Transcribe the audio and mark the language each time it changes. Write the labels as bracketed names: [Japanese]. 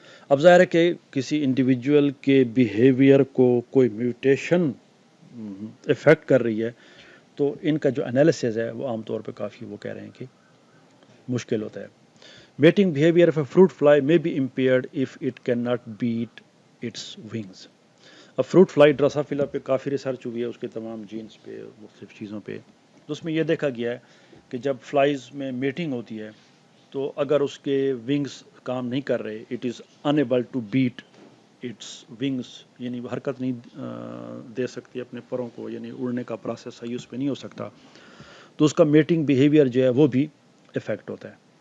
[Urdu] اب ظاہر ہے کہ کسی انڈیویجول کے بیہیویئر کو کوئی میوٹیشن افیکٹ کر رہی ہے تو ان کا جو انالیسز ہے وہ عام طور پہ کافی وہ کہہ رہے ہیں کہ مشکل ہوتا ہے. [English] Mating behaviour of a fruit fly may be impaired if it cannot beat its wings. [Urdu] اب فروٹ فلائی ڈراسافیلا پہ کافی ریسرچ ہوئی ہے، اس کے تمام جینز پہ، مختلف چیزوں پہ. تو اس میں یہ دیکھا گیا ہے کہ جب فلائز میں میٹنگ ہوتی ہے تو اگر اس کے ونگز کام نہیں کر رہے، [English] it is unable to beat its wings، [Urdu] یعنی وہ حرکت نہیں دے سکتی اپنے پروں کو، یعنی اڑنے کا پروسیس صحیح اس پہ نہیں ہو سکتا، تو اس کا میٹنگ بیہیویئر جو ہے وہ بھی افیکٹ ہوتا ہے.